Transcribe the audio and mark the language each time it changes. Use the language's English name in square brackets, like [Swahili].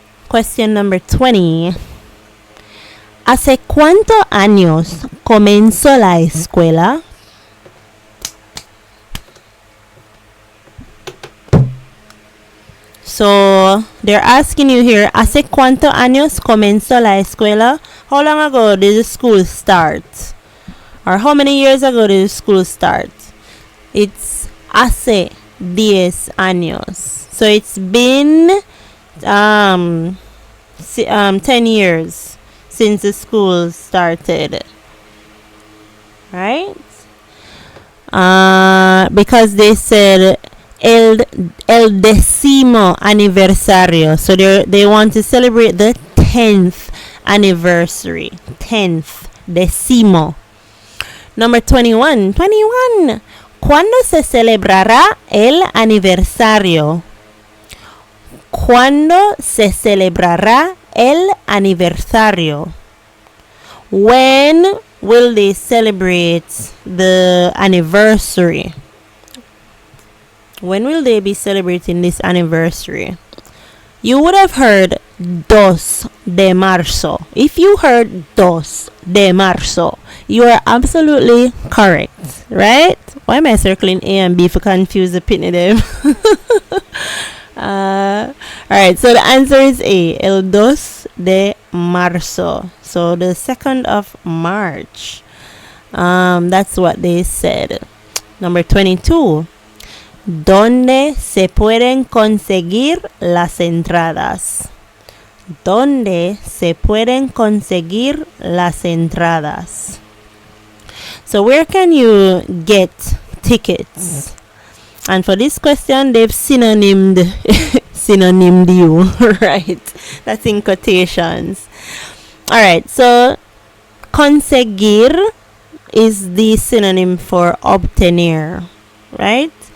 [English] Question number 20. [Spanish] ¿Hace cuántos años comenzó la escuela? [English] So they're asking you here, [Spanish] ¿hace cuántos años comenzó la escuela? [English] How long ago did the school start? Or how many years ago did the school start? It's [Spanish] hace 10 años. [English] So it's been 10 years since the school started. Right? Because they said [Spanish] el 10º aniversario. [English] So they want to celebrate the 10th anniversary. 10th. Décimo. Number 21. [Spanish] ¿Cuándo se celebrará el aniversario? ¿Cuándo se celebrará el aniversario? [English] When will they celebrate the anniversary? When will they be celebrating this anniversary? You would have heard [Spanish] 2 de marzo. [English] If you heard [Spanish] 2 de marzo, [English] you are absolutely correct, right? Why am I circling A and B for confuse the pitney them? Alright, so the answer is A, [Spanish] el 2 de marzo. [English] So the 2nd of March. That's what they said. Number 22. [Spanish] ¿Dónde se pueden conseguir las entradas? ¿Dónde se pueden conseguir las entradas? [English] So where can you get tickets? And for this question, they've synonymed you, right? That's in quotations. Alright, so conseguir is the synonym for obtener, right?